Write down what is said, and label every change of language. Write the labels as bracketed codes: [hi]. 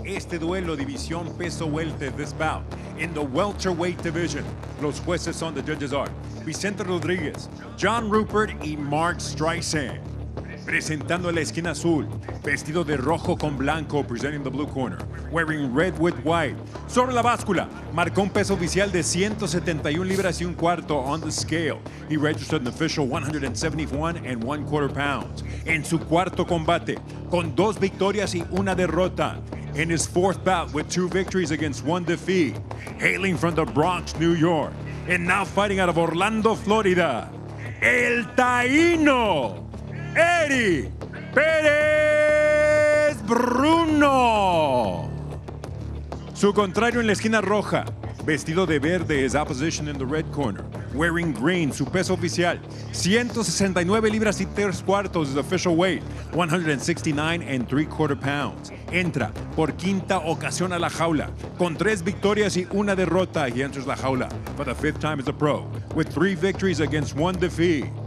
[es] Este duelo, división peso welter, [en] this bout. In the welterweight division, [es] los jueces son, [en] the judges are [es] Vicente Rodríguez, John Rupert y Mark Streisand. Presentando la esquina azul, vestido de rojo con blanco, [en] presenting the blue corner, wearing red with white. [es] Sobre la báscula, marcó un peso oficial de 171 libras y un cuarto [en] on the scale. He registered an official 171 1/4 pounds. [es] En su cuarto combate, con 2 victorias y una derrota. [en] In his 4th bout with 2 victories against 1 defeat. Hailing from the Bronx, New York, and now fighting out of Orlando, Florida, El Taíno, Eddie Perez Bruno. [es] Su contrario en la esquina roja, vestido de verde, [en] his opposition in the red corner, wearing green, [es] su peso oficial, 169 libras y 3 cuartos, [en] his official weight, 169 3/4 pounds. [es] Entra por quinta ocasión a la jaula, con 3 victorias y una derrota. [en] He enters la jaula for the 5th time as a pro, with 3 victories against 1 defeat.